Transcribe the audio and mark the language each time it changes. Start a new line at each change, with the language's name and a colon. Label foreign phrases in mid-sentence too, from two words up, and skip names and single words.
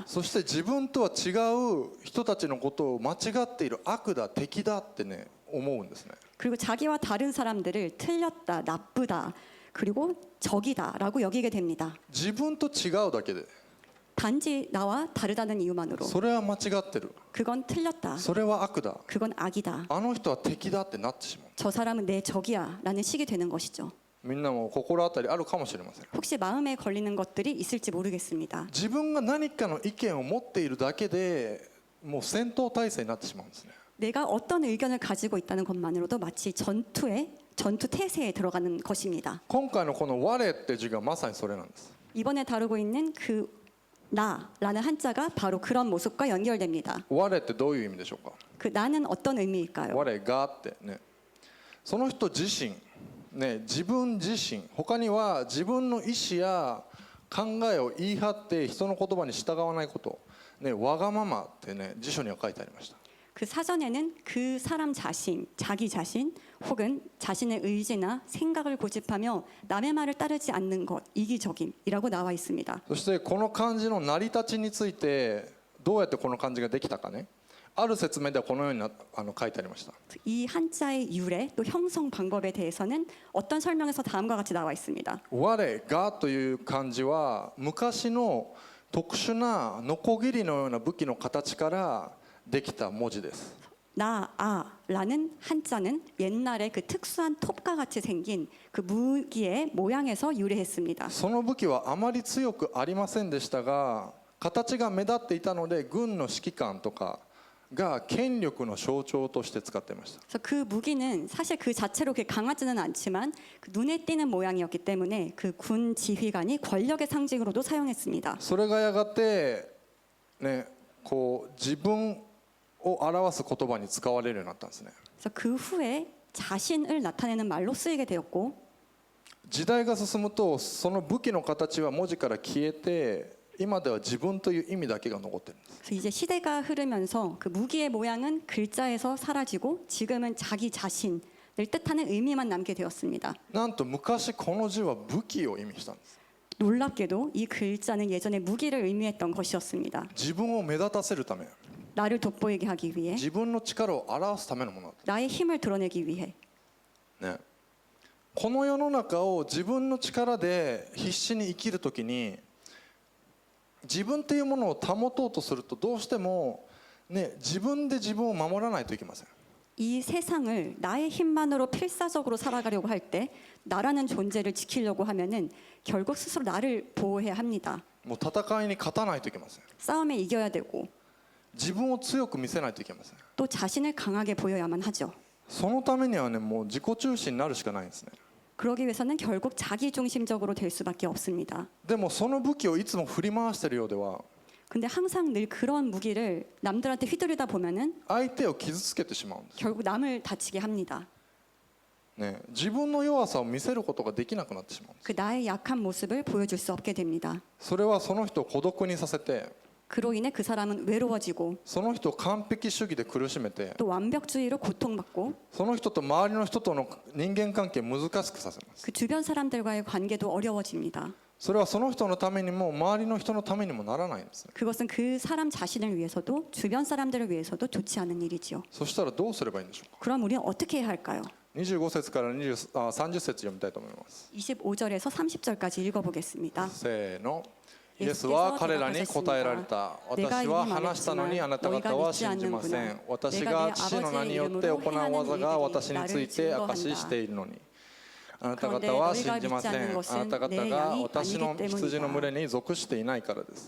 Japanese: そして自分とは違う人たちのことを間違っている、悪だ、敵だってね思うんですね。
Korean: 그리고 자기와 다른 사람들을 틀렸다, 나쁘다, 그리고 적이다라고 여기게 됩니다.
Japanese: 自分と違うだけで
Korean: 단지 나와 다르다는 이유만으로
Japanese: それは間違ってる、
Korean: 그건 틀렸다,
Japanese: それは悪だ、
Korean: 그건 악이다,
Japanese: あの人は敵だってなってしまう。
Korean: 저 사람은 내 적이야라는 식이 되는 것이죠.
Japanese: みんなも心当たりあるかもしれません。
Korean: 혹시 마음에 걸리는 것들이 있을지 모르겠습니다.
Japanese: 自分が何かの意見を持っているだけでもう戦闘態勢になってしまうんですね。
Korean: 내가 어떤 의견을 가지고 있다는 것만으로도 마치 전투 태세에 들어가는 것입니다.
Japanese: 今回のこの我って字がまさにそれなんです。
Korean: 이번에 다루고 있는 그 나라는 한자가 바로 그런 모습과 연결됩니다.
Japanese: 我ってどういう意味でしょうか。
Korean: 그 나는 어떤 의미일까요?
Japanese: 我がってね、その人自身、ね、自分自身、他には自分の意思や考えを言い張って人の言葉に従わないこと、ね、わがままってね辞書には書いてありました。
Korean: 그 사전에는 그 사람 자신, 자기 자신 혹은 자신의 의지나 생각을 고집하며 남의 말을 따르지 않는 것, 이기적임이라고 나와 있습니다.
Japanese: そしてこの漢字の成り立ちについてどうやってこの漢字ができたかね、ある説明ではこのように書いてありました。
Korean: 이 한자의 유래 또 형성 방법에 대해서는 어떤 설명에서 다음과 같이 나와 있습니다.
Japanese: 我がという漢字は昔の特殊なノコギリのような武器の形からできた文字です。
Korean: 나아라는 한자는 옛날에 그 특수한 톱과 같이 생긴 그 무기의 모양에서 유래했습니다.
Japanese: その武器はあまり強くありませんでしたが、形が目立っていたので軍の指揮官とかが権力の象徴として使っていました。
Korean: 그래서 그 무기는 사실 그 자체로 그렇게 강하지는 않지만 그 눈에 띄는 모양이었기 때문에 그 군 지휘관이 권력의 상징으로도 사용했습니다.
Japanese: それがやがてね、こう自分を表す言葉に使われるようになったんですね。
Korean: 그래서 그 후에 자신을 나타내는 말로 쓰이게 되었고,
Japanese: 時代が進むとその武器の形は文字から消えて今では自分という意味だけが残ってるんです。
Korean: 그래서 이제 시대가 흐르면서 그 무기의 모양은 글자에서 사라지고 지금은 자기 자신을 뜻하는 의미만 남게 되었습니다.
Japanese: なんと昔この字は武器を意味したんです。
Korean: 놀랍게도 이 글자는 예전에 무기를 의미했던 것이었습니다.
Japanese: 自分を目立たせるため、
Korean: 나를 돋보이게 하기 위해,
Japanese: 自分の力を表すためのものだっ
Korean: 나의 힘을 드러내기 위해.
Japanese: た、ね、この世の中を自分の力で必死に生きるときに自分というものを保とうとするとどうしても、ね、自分で自分を守らないといけません。
Korean: 이 세상을 나의 힘만으로 필사적으로 살아가려고 할 때 나라는 존재를 지키려고 하면은 결국 스스로 나를 보호해야 합니다.
Japanese: もう戦いに勝たないといけません。
Korean: 싸움에 이겨야 되고
Japanese: 自分を強く見せないといけません。
Korean: 또 자신을 강하게 보여야만 하죠.
Japanese: そのためにはね、もう自己中心になるしかないんですね。
Korean: 그러기 위해서는 결국 자기 중심적으로 될 수밖에 없습니다.
Japanese: でもその武器をいつも振り回しているようでは
Korean: 근데 항상 늘 그런 무기를 남들한테 휘두르다 보면은
Japanese: 相手を傷つけてしまうんです、
Korean: 결국 남을 다치게 합니다.
Japanese: ね、自分の弱さを見せることができなくなってしまうんです。
Korean: 그 나의 약한 모습을 보여줄 수 없게 됩니다.
Japanese: それはその人を孤独にさせて
Korean: 그로 인해 그 사람은 외로워지고
Japanese: その人を完璧主義で苦しめて
Korean: 또 완벽주의로 고통받고
Japanese: その人と周りの人との人間関係を難しくさせます。
Korean: 그 주변 사람들과의 관계도 어려워집니다.
Japanese: それはその人のためにも周りの人のためにもならないんですね。
Korean: 그것은 그 사람 자신을 위해서도 주변 사람들을 위해서도 좋지 않은 일이지요.
Japanese: そしたらどうすればいいんでしょうか。
Korean: 그럼 우리는 어떻게 해야 할까요?
Japanese: 25 節から30節読みたいと思います。
Korean: 25절에서 30절까지 읽어보겠습니다.
Japanese: せーの。イエスは彼らに答えられた。私は話したのにあなた方は信じません。私が父の名によって行う技が私について証ししているのに。あなた方は信じません。あなた方が私の羊の群れに属していないからです。